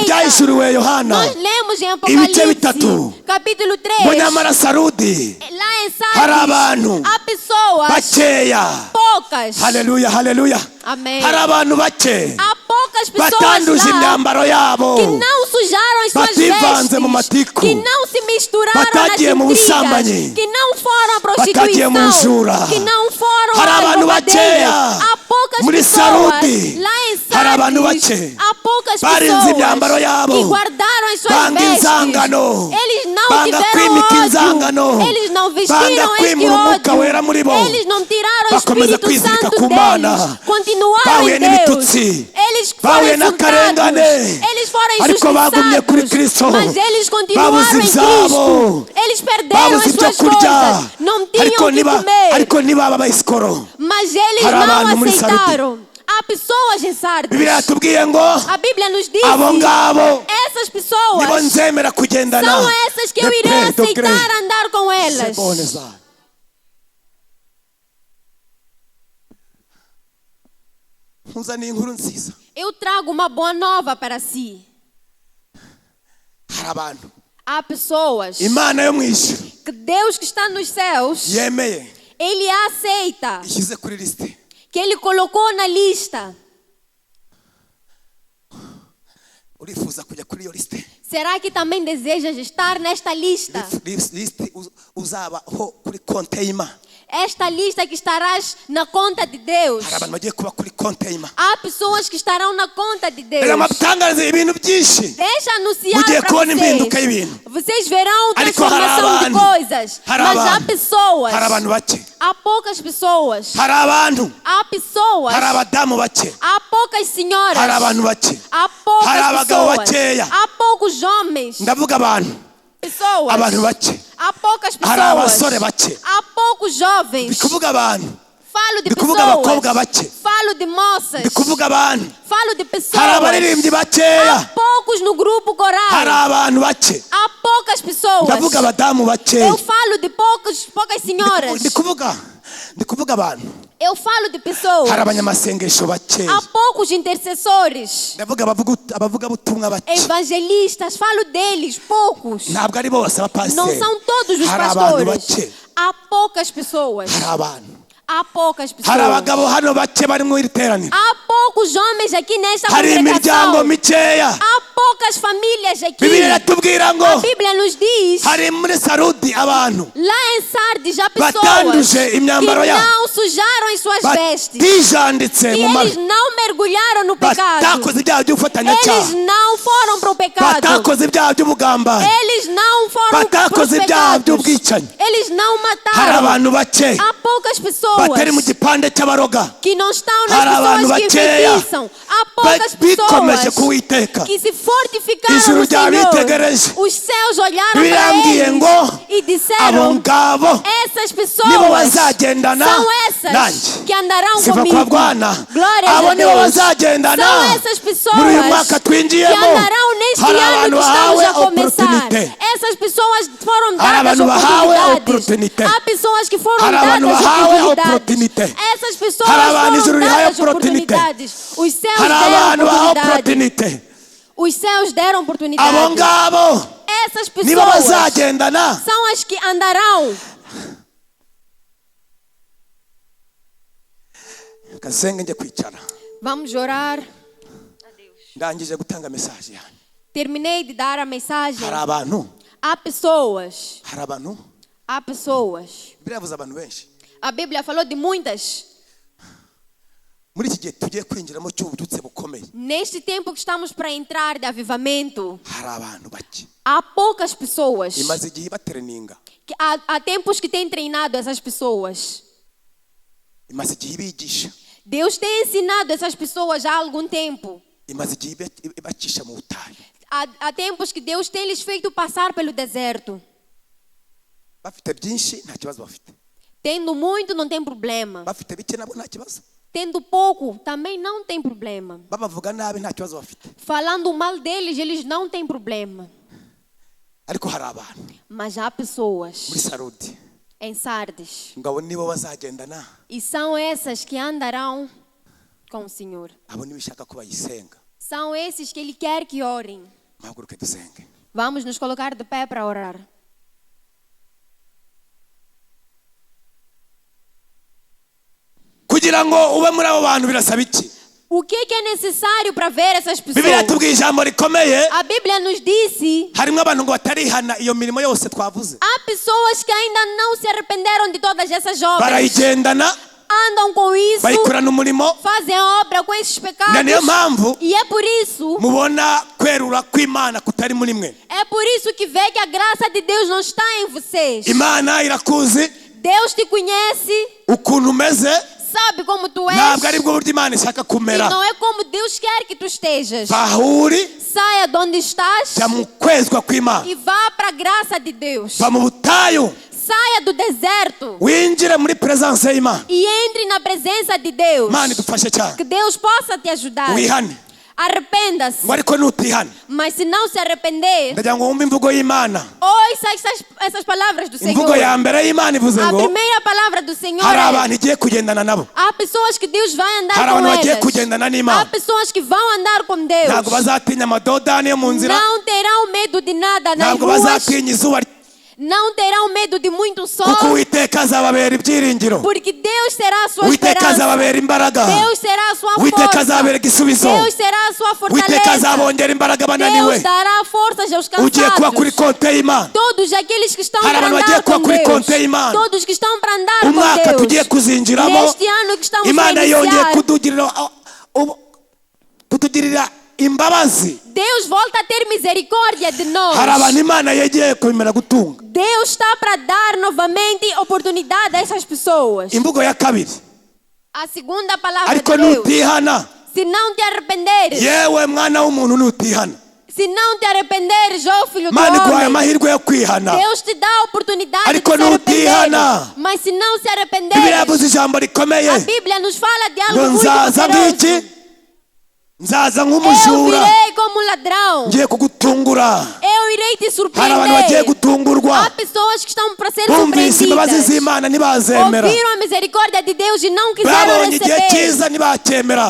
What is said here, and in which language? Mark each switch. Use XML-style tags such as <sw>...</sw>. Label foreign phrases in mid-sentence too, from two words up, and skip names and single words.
<pt>aceita.</pt> <rw>byahishuriwe Yohana</rw> <pt>Nós lemos em</pt> <rw>ibice bitatu</rw> <pt>Apocalipse, capítulo 3.</pt> <rw>ngo nyamara Sarudi</rw> <pt>Lá em</pt> <rw>hari</rw> <pt>Sardes,</pt> <rw>abantu</rw> <pt>há pessoas</pt> <rw>bakeya</rw> <pt>poucas.</pt> <rw>haleluya haleluya</rw> <pt>Amém.</pt> <rw>hari abantu bake</rw> <pt>Há poucas pessoas</pt> <rw>batanduje</rw> <pt>lá</pt> <rw>imyambaro yabo</rw> <pt>que não sujaram as suas</pt> <rw>bativanze mu</rw> <pt>vestes,</pt> <rw>matiku,</rw> <pt>que não se misturaram</pt> <rw>batagiye</rw> <pt>nas</pt> <rw>mu</rw> <pt>intrigas,</pt> <rw>busambanyi,</rw> <pt>que não foram à</pt> <rw>batagiye mu</rw> <pt>prostituição,</pt> <rw>njura.</rw> <pt>que não foram</pt> <rw>Hari</rw> <pt>às</pt> <rw>abantu</rw> <pt>roubadeiras.</pt> <rw>bakeya</rw> <pt>Há poucas</pt> <rw>muri</rw> <pt>pessoas</pt> <rw>Sarudi.</rw> <pt>lá em</pt> <rw>Hari abantu</rw> <pt>Sardes.</pt> <rw>bake</rw> <pt>Há poucas</pt> <rw>barinze imyambaro</rw> <pt>pessoas</pt> <rw>yabo,</rw> <pt>que guardaram as suas</pt> <rw>banga</rw> <pt>vestes.</pt> <rw>inzangano,</rw> <pt>Eles não</pt> <rw>banga</rw> <pt>tiveram</pt> <rw>kwimika</rw> <pt>ódio.</pt> <rw>inzangano,</rw> <pt>Eles não</pt> <rw>banga</rw> <pt>vestiram este</pt> <rw>kwimura umwuka</rw> <pt>ódio.</pt> <rw>wera muri bo,</rw> <pt>Eles não tiraram o</pt> <rw>bakomeza</rw> <pt>Espírito</pt> <rw>kwizirika</rw> <pt>Santo</pt> <rw>ku</rw> <pt>deles.</pt> <rw>Mana,</rw> <pt>Continuaram</pt> <rw>bahuye</rw> <pt>em Deus.</pt> <rw>n'ibitutsi,</rw> <pt>Eles</pt> <rw>bahuye</rw> <pt>foram</pt> <rw>n'akarengane,</rw> <pt>insultados. Eles foram</pt> <rw>ariko bagumye kuri</rw> <pt>injustiçados.</pt> <rw>Kristo,</rw> <pt>Mas eles continuaram</pt> <rw>babuze</rw> <pt>em</pt> <rw>ibyabo,</rw> <pt>Cristo. Eles perderam</pt> <rw>babuze</rw> <pt>as</pt> <rw>ibyo</rw> <pt>suas</pt> <rw>kurya,</rw> <pt>coisas. Não tinham o que comer.</pt> <rw>ariko ntibaba bayisikoro.</rw> <pt>Mas eles</pt> <rw>Hari abantu</rw> <pt>não</pt> <rw>muri Sarudi.</rw> <pt>aceitaram. Há pessoas em Sardes.</pt> <rw>Bibiliya yatubwiye ngo</rw> <pt>A Bíblia nos diz</pt> <rw>abo ngabo</rw> <pt>essas pessoas</pt> <rw>nibo nzemera kugendana</rw> <pt>são essas que eu irei aceitar andar com elas.</pt> <rw>seboneza. Nkuzaniye inkuru nziza.</rw> <pt>Eu trago uma boa nova para si.</pt> <rw>Hari abantu</rw> <pt>Há pessoas</pt> <rw>Imana yo mu ijuru</rw> <pt>que Deus que está nos céus,</pt> <rw>yemeye</rw> <pt>Ele aceita,</pt> <rw>ishyize kuri lisite.</rw> <pt>que Ele colocou na lista.</pt> <rw>Urifuza kujya kuri iyo lisite?</rw> <pt>Será que também desejas estar nesta lista?</pt> <rw>Lisite uzabaho kuri konte y'Imana.</rw> <pt>Esta lista que estarás na conta de Deus.</pt> <rw>Hari abantu bagiye kuba kuri konte y'Imana.</rw> <pt>Há pessoas que estarão na conta de Deus.</pt> <rw>Reka mabutangarize ibintu byinshi.</rw> <pt>Deixa anunciar</pt> <rw>Mugiye</rw> <pt>para</pt> <rw>kubona impinduka</rw> <pt>vocês.</pt> <rw>y'ibintu.</rw> <pt>Vocês verão</pt> <rw>Ariko hari</rw> <pt>transformação de</pt> <rw>abantu.</rw> <pt>coisas.</pt> <rw>Hari</rw> <pt>Mas há</pt> <rw>abantu.</rw> <pt>pessoas.</pt> <rw>Hari abantu bake.</rw> <pt>Há poucas pessoas.</pt> <rw>Hari abantu.</rw> <pt>Há pessoas.</pt> <rw>Hari abadamu bake.</rw> <pt>Há poucas senhoras.</pt> <rw>Hari abantu bake.</rw> <pt>Há poucas</pt> <rw>Hari abagabo</rw> <pt>pessoas.</pt> <rw>bakeya.</rw> <pt>Há poucos homens.</pt> <rw>Ndavuga abantu.</rw> <pt>Pessoas.</pt> <rw>Abantu bake.</rw> <pt>Há poucas</pt> <rw>Hari abasore</rw> <pt>pessoas.</pt> <rw>bake.</rw> <pt>Há poucos jovens.</pt> <rw>Ndikuvuga abantu.</rw> <pt>Falo de</pt> <rw>Ndikuvuga abakobwa</rw> <pt>pessoas.</pt> <rw>bake.</rw> <pt>Falo de moças.</pt> <rw>Ndikuvuga abantu.</rw> <pt>Falo de</pt> <rw>Hari</rw> <pt>pessoas.</pt> <rw>abaririmbyi</rw> <pt>Há</pt> <rw>bakeya.</rw> <pt>poucos no grupo coral.</pt> <rw>Hari abantu bake.</rw> <pt>Há poucas pessoas.</pt> <rw>Ndavuga abadamu bakeya.</rw> <pt>Eu falo de poucas senhoras.</pt> <rw>Ndikuvuga abantu.</rw> <pt>Eu falo de pessoas.</pt> <rw>Hari abanyamasengesho bakeya.</rw> <pt>Há poucos intercessores.</pt> <rw>Ndavuga abavuga butumwa bake.</rw> <pt>Evangelistas, falo deles, poucos.</pt> <rw>Ntabwo ari bose abapasiteri.</rw> <pt>Não são todos os</pt> <rw>Hari abantu</rw> <pt>pastores.</pt> <rw>bake.</rw> <pt>Há poucas pessoas.</pt> <rw>Hari abantu.</rw> <pt>Há poucas</pt> <rw>Hari</rw> <pt>pessoas.</pt> <rw>abagabo hano bake bari mu iri teraniro.</rw> <pt>Há poucos homens aqui nesta</pt> <rw>Hari imiryango</rw> <pt>congregação.</pt> <rw>mikeya.</rw> <pt>Há poucas famílias aqui.</pt> <rw>Bibiliya iratubwira ngo</rw> <pt>A Bíblia nos diz,</pt> <rw>hari muri Sarudi abantu</rw> <pt>lá em Sardes há pessoas</pt> <rw>batanduje imyambaro</rw> <pt>que</pt> <rw>yabo.</rw> <pt>não sujaram as suas vestes.</pt> <rw>batijanditse</rw> <pt>E</pt> <rw>mu</rw> <pt>eles</pt> <rw>mabi.</rw> <pt>não mergulharam no pecado.</pt> <rw>Batakoze ibyaha</rw> <pt>Eles</pt> <rw>by'ubufatanyacyaha.</rw> <pt>não foram para o pecado.</pt> <rw>Batakoze ibyaha by'ubugambanyi.</rw> <pt>Eles não foram para os</pt> <rw>Batakoze ibyaha</rw> <pt>pecados.</pt> <rw>by'ubwicanyi.</rw> <pt>Eles não</pt> <rw>Hari</rw> <pt>mataram.</pt> <rw>abantu bake</rw> <pt>Há poucas</pt> <rw>batari mu</rw> <pt>pessoas</pt> <rw>gipande cy'abaroga.</rw> <pt>que não estão</pt> <rw>Hari</rw> <pt>nas</pt> <rw>abantu</rw> <pt>pessoas que</pt> <rw>bakeya</rw> <pt>enfeitiçam. Há poucas</pt> <rw>bikomeje</rw> <pt>pessoas</pt> <rw>kuwiteka.</rw> <pt>que se fortificaram</pt> <rw>Ijuru</rw> <pt>no Senhor.</pt> <rw>ryabitegereje.</rw> <pt>Os céus olharam</pt> <rw>Bibiliya</rw> <pt>para</pt> <rw>yambwiye</rw> <pt>eles</pt> <rw>ngo</rw> <pt>e</pt> <rw>abo</rw> <pt>disseram,</pt> <rw>ngabo</rw> <pt>essas</pt> <rw>nibo</rw> <pt>pessoas</pt> <rw>bazagendana</rw> <pt>são essas</pt> <rw>nanjye.</rw> <pt>que andarão</pt> <sw>Sifa</sw> <pt>comigo.</pt> <sw>kwa Bwana.</sw> <pt>Glória</pt> <rw>Abo</rw> <pt>a</pt> <rw>nibo</rw> <pt>Deus.</pt> <rw>bazagendana</rw> <pt>São essas pessoas</pt> <rw>muri uyu mwaka</rw> <pt>que</pt> <rw>twinjiyemo.</rw> <pt>andarão neste</pt> <rw>Hari</rw> <pt>ano</pt> <rw>abantu</rw> <pt>que estamos</pt> <rw>bahawe</rw> <pt>a começar.</pt> <rw>opportunity.</rw> <pt>Essas pessoas foram</pt> <rw>Hari</rw> <pt>dadas</pt> <rw>abantu bahawe opportunity.</rw> <pt>oportunidades. Há pessoas que foram</pt> <rw>Hari abantu</rw> <pt>dadas</pt> <rw>bahawe</rw> <pt>oportunidades.</pt> <rw>opportunity.</rw> <pt>Essas pessoas</pt> <rw>Hari abantu ijuru</rw> <pt>foram</pt> <rw>rihaye</rw> <pt>dadas</pt> <rw>opportunity.</rw> <pt>oportunidades. Os céus</pt> <rw>Hari</rw> <pt>deram</pt> <rw>abantu bahawe</rw> <pt>oportunidade.</pt> <rw>opportunity.</rw> <pt>Os céus deram</pt> <rw>Abo</rw> <pt>oportunidade.</pt> <rw>ngabo</rw> <pt>Essas</pt> <rw>nibo</rw> <pt>pessoas</pt> <rw>bazagendana.</rw> <pt>são as que andarão.</pt> <rw>Kasenge njye kwicara.</rw> <pt>Vamos orar.</pt> <rw>Ndangije gutanga message yanjye.</rw> <pt>Terminei de dar a mensagem.</pt> <rw>Hari abantu.</rw> <pt>Há pessoas.</pt> <rw>Hari abantu.</rw> <pt>Há pessoas.</pt> <rw>Bibiliya yavuze abantu benshi.</rw> <pt>A Bíblia falou de muitas.</pt> <rw>Muri iki gihe tugiye kwinjiramo cy'ubututse bukomeye.</rw> <pt>Neste tempo que estamos para entrar de avivamento,</pt> <rw>Hari abantu bake.</rw> <pt>há poucas pessoas.</pt> <rw>Imaze igihe batereninga.</rw> <pt>Há tempos que têm treinado essas pessoas.</pt> <rw>Imaze igihe bigisha.</rw> <pt>Deus tem ensinado essas pessoas já há algum tempo.</pt> <rw>imaze igihe ibacisha mu butayu</rw> <pt>Há tempos que Deus tem lhes feito passar pelo deserto.</pt> <rw>bafite byinshi nta kibazo bafite,</rw> <pt>Tendo muito, não tem problema.</pt> <rw>bafite bike nabo nta kibazo,</rw> <pt>Tendo pouco, também não tem problema.</pt> <rw>babavuga nabi nta kibazo bafite.</rw> <pt>Falando mal deles, eles não têm problema.</pt> <rw>Ariko hari abantu</rw> <pt>Mas há pessoas</pt> <rw>muri Sarudi</rw> <pt>em Sardes.</pt> <rw>ngabo nibo bazagendana,</rw> <pt>E são essas que andarão com o Senhor.</pt> <rw>abo nibishaka ko bayisenga.</rw> <pt>São esses que Ele quer que orem.</pt> <rw>Muhaguruke dusenge.</rw> <pt>Vamos nos colocar de pé para orar.</pt> <rw>Kugira ngo ube muri abo bantu birasaba iki?</rw> <pt>O que é necessário para ver essas</pt> <rw>Biblia</rw> <pt>pessoas?</pt> <rw>tubwiye ijambo rikomeye,</rw> <pt>A Bíblia nos disse:</pt> <rw>harimo abantu ngo batarihana iyo mirimo yose twavuze,</rw> <pt>há pessoas que ainda não se arrependeram de todas essas obras.</pt> <rw>barayigendana</rw> <pt>Andam com isso,</pt> <rw>bayikorana umurimo.</rw> <pt>fazem obra com esses pecados.</pt> <rw>Na niyo mpamvu</rw> <pt>E é por isso,</pt> <rw>mubona kwerura kw'Imana kutari muri mwe.</rw> <pt>é por isso que vê que a graça de Deus não está em vocês.</pt> <rw>Imana irakuzi</rw> <pt>Deus te conhece,</pt> <rw>ukuntu umeze,</rw> <pt>sabe como tu és.</pt> <rw>ntabwo ari bwo buryo Imana ishaka</rw> <pt>E</pt> <rw>kumera.</rw> <pt>não é como Deus quer que tu estejas.</pt> <rw>Bahuri</rw> <pt>Saia de onde estás</pt> <rw>jya mu kwezwa kw'Imana,</rw> <pt>e vá para a graça de Deus.</pt> <rw>va mu butayu</rw> <pt>Saia do deserto</pt> <rw>winjire muri presence y'Imana.</rw> <pt>e entre na presença de Deus.</pt> <rw>Imana idufashe cyane.</rw> <pt>Que Deus possa te ajudar.</pt> <rw>Wihane</rw> <pt>Arrependa-se.</pt> <rw>ngo ariko nutihana,</rw> <pt>Mas se não se arrepender,</pt> <rw>ndagira ngo wumve imvugo y'Imana.</rw> <pt>ouça essas palavras do</pt> <rw>Imvugo</rw> <pt>Senhor.</pt> <rw>ya mbere y'Imana ivuze</rw> <pt>A</pt> <rw>ngo</rw> <pt>primeira palavra do Senhor</pt> <rw>hari</rw> <pt>é:</pt> <rw>abantu igiye kugendana nabo,</rw> <pt>há pessoas que Deus vai andar</pt> <rw>hari</rw> <pt>com</pt> <rw>abantu bagiye</rw> <pt>elas.</pt> <rw>kugendana</rw> <pt>Há</pt> <rw>n'Imana,</rw> <pt>pessoas que vão andar com Deus.</pt> <rw>ntabwo bazatinya amadodani yo mu nzira,</rw> <pt>Não terão medo de nada nas</pt> <rw>ntabwo</rw> <pt>ruas.</pt> <rw>bazatinya izuba,</rw> <pt>Não terão medo de muito sol.</pt> <rw>kuko Uwiteka azababera ibyiringiro,</rw> <pt>Porque Deus será a sua</pt> <rw>Uwiteka</rw> <pt>esperança.</pt> <rw>azababera imbaraga,</rw> <pt>Deus será a sua</pt> <rw>Uwiteka</rw> <pt>força.</pt> <rw>azababera igisubizo,</rw> <pt>Deus será a sua</pt> <rw>Uwiteka</rw> <pt>fortaleza.</pt> <rw>azabongera imbaraga abananiwe.</rw> <pt>Deus dará forças aos</pt> <rw>Ugiye kuba kuri</rw> <pt>cansados.</pt> <rw>konte y'Imana.</rw> <pt>Todos aqueles que estão</pt> <rw>Hari</rw> <pt>para</pt> <rw>abantu</rw> <pt>andar</pt> <rw>bagiye kuba</rw> <pt>com</pt> <rw>kuri</rw> <pt>Deus.</pt> <rw>konte y'Imana.</rw> <pt>Todos que estão para andar</pt> <rw>Umwaka</rw> <pt>com</pt> <rw>tugiye</rw> <pt>Deus.</pt> <rw>kuzinjiramo,</rw> <pt>Neste ano que estamos a</pt> <rw>Imana yongeye</rw> <pt>iniciar,</pt> <rw>kutugirira imbabazi.</rw> <pt>Deus volta a ter misericórdia de nós.</pt> <rw>Hari abantu Imana yegeye kubimera gutunga.</rw> <pt>Deus está para dar novamente oportunidade a essas pessoas.</pt> <rw>Imvugo ya kabiri,</rw> <pt>A segunda palavra</pt> <rw>ariko</rw> <pt>de Deus:</pt> <rw>nutihana,</rw> <pt>se não te arrependeres,</pt> <rw>yewe mwana w'umuntu nutihana,</rw> <pt>se não te arrependeres, ó filho do</pt> <rw>Imana iguhaye</rw> <pt>homem,</pt> <rw>amahirwe yo kwihana.</rw> <pt>Deus te dá a oportunidade</pt> <rw>Ariko</rw> <pt>de se arrepender.</pt> <rw>nutihana,</rw> <pt>Mas se não se</pt> <rw>Biblia</rw> <pt>arrependeres,</pt> <rw>yavuze ijambo rikomeye</rw> <pt>a Bíblia nos fala de algo</pt> <rw>ngo</rw> <pt>muito</pt> <rw>nzaza</rw> <pt>poderoso.</pt> <rw>nk'iki, nzaza</rw> <pt>Eu</pt> <rw>nk'umujura,</rw> <pt>virei como ladrão.</pt> <rw>ngiye kugutungura.</rw> <pt>Eu irei te</pt> <rw>Hari abantu bagiye</rw> <pt>surpreender.</pt> <rw>gutungurwa,</rw> <pt>Há pessoas que estão para ser</pt> <rw>bumvise imbabazi</rw> <pt>surpreendidas.</pt> <rw>z'Imana ntibazemera,</rw> <pt>Ouviram a misericórdia de Deus e não quiseram</pt> <rw>babonye igihe</rw> <pt>receber.</pt> <rw>cyiza ntibacyemera,</rw>